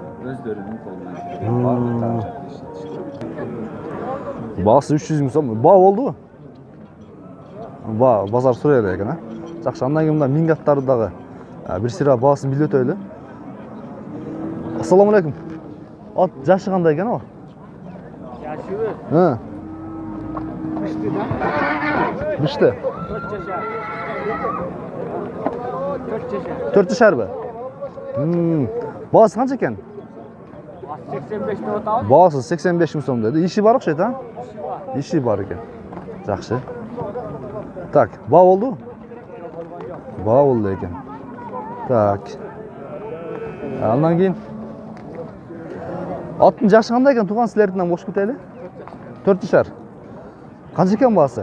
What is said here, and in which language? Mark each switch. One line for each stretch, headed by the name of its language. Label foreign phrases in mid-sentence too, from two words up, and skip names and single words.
Kyrgyz: Өздөрүнүн колунан. Баасы 300 min сом. Баа болду? Баа базар сурай эле экен, а? Жакшы, андан кийин мына минг аттарды дагы бир сыйра баасын билип өтөйлү. Ассаламу алейкум. Ат жашы кандай экен о?
Turkish: Yaşıyor. Pişti de.
Kyrgyz: Бишти.
Turkish: 4 yaşar. 4 yaşar.
Kyrgyz: 4 жашарбы? Баасы канча экен?
Turkish: 85 lira al.
Kyrgyz: Баасы 85 min сом деди. Иши бар окшойт, а?
Turkish: İşi var.
Kyrgyz: Иши бар экен. Жакшы. Так, баа болду? Баа болду экен. Так. Андан кийин аттын жашы кандай экен? Туган силерден кош кетели? 4 жашар. Канча экен баасы?